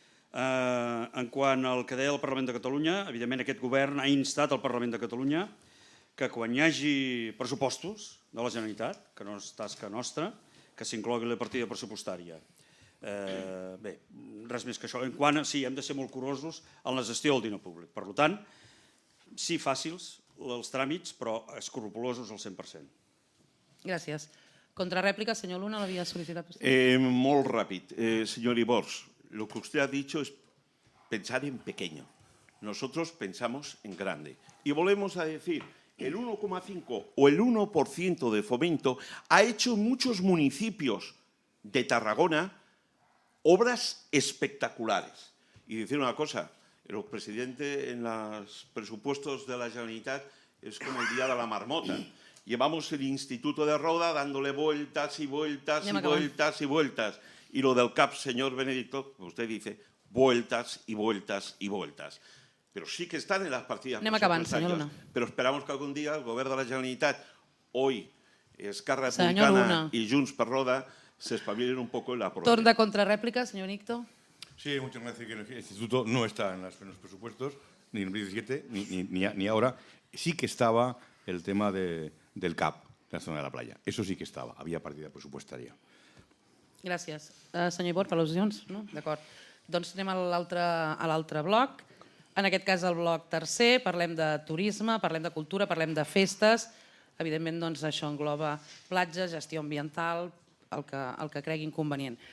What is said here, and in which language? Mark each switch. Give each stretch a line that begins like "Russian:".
Catalan: En quant al que deia el Parlament de Catalunya, evidentment aquest govern ha instat al Parlament de Catalunya que quan hi hagi pressupostos de la Generalitat, que no és tasca nostra, que s'inclogui la partida pressupostària. Bé, res més que això. En quant a, sí, hem de ser molt curosos en la gestió del diner públic. Per tant, sí, fàcils els tràmits, però escrupulosos al 100%. Gràcies.
Spanish: Contrarréplica, señor Luna, lo había solicitado usted. Muy rápido. Señor Ibors, lo que usted ha dicho es pensar en pequeño. Nosotros pensamos en grande. Y volvemos a decir, el 1,5 o el 1% de fomento ha hecho en muchos municipios de Tarragona obras espectaculares. Y decir una cosa, el presidente en los presupuestos de la Generalitat es como el día de la marmota. Llevamos el Instituto de Roda dándole vueltas y vueltas y vueltas y vueltas. Y lo del CAP, señor Benedicto, usted dice, vueltas y vueltas y vueltas. Pero sí que están en las partidas presupuestarias. Pero esperamos que algún día el Gobierno de la Generalitat, hoy Esquerra Republicana y Junts per Roda, se espabilen un poco en la aprobación.
Catalan: Torn de
Spanish: contrarréplica, señor Nicto. Sí, muchas gracias. El instituto no está en los presupuestos, ni en el 2017, ni ahora. Sí que estaba el tema del CAP, de la zona de la playa. Eso sí que
Catalan: estava, havia partida pressupostària. Gràcies. Senyor Ibor, per al·lusions? No? D'acord. Doncs anem a l'altre bloc. En aquest cas, el bloc tercer, parlem de turisme, parlem de cultura, parlem de festes. Evidentment, doncs, això engloba platges, gestió ambiental, el que cregui inconvenient.